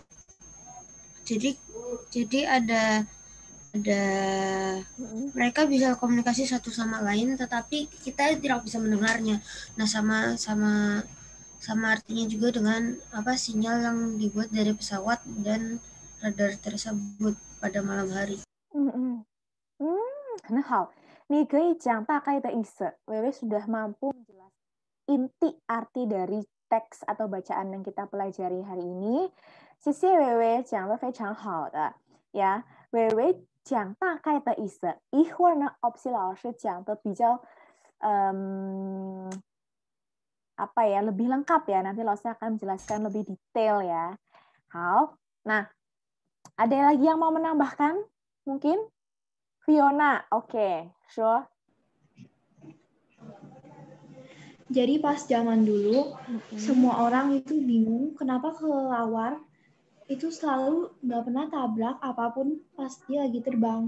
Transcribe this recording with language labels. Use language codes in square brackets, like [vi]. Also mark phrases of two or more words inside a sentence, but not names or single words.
[id] Jadi ada mereka bisa komunikasi satu sama lain, tetapi kita tidak bisa mendengarnya. Nah, sama artinya juga dengan sinyal yang dibuat dari pesawat dan radar tersebut pada malam hari. [zh] 很好，你可以讲大概的意思。 [id] Wewe sudah mampu menjelaskan inti arti dari teks atau bacaan yang kita pelajari hari ini. [zh] 谢谢Wewe 讲得非常好的呀，Wewe 讲大概的意思。一会儿呢，OPSI 老师讲的比较 [id] apa ya, lebih lengkap ya. Nanti Lausnya akan menjelaskan lebih detail ya. Hao. Nah, ada lagi yang mau menambahkan? Mungkin? Fiona, oke. Sure. Jadi pas zaman dulu, semua orang itu bingung kenapa kelelawar itu selalu nggak pernah tabrak apapun pas dia lagi terbang.